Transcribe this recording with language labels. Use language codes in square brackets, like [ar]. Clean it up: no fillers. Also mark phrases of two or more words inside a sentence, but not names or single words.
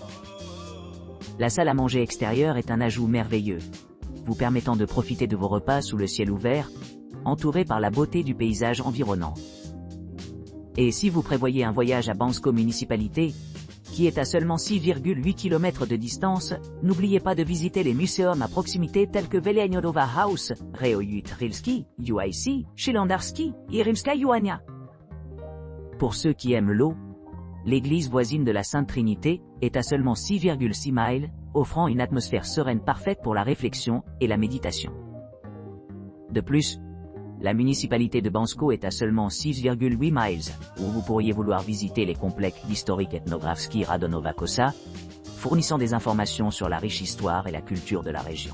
[fr] La salle à manger extérieure est un ajout merveilleux, vous permettant de profiter de vos repas sous le ciel ouvert, entouré par la beauté du paysage environnant. Et si vous prévoyez un voyage à Bansko municipalité, qui est à seulement 6,8 km de distance, n'oubliez pas de visiter les muséums à proximité tels que Veljanova House, Reojut Rilski, UIC, Shilandarski et Rimska Juania. Pour ceux qui aiment l'eau, l'église voisine de la Sainte Trinité est à seulement 6,6 miles, offrant une atmosphère sereine parfaite pour la réflexion et la méditation. De plus, la municipalité de Bansko est à seulement 6,8 miles, où vous pourriez vouloir visiter les complexes historiques Etnografski Radonova Kosa, fournissant des informations sur la riche histoire et la culture de la région.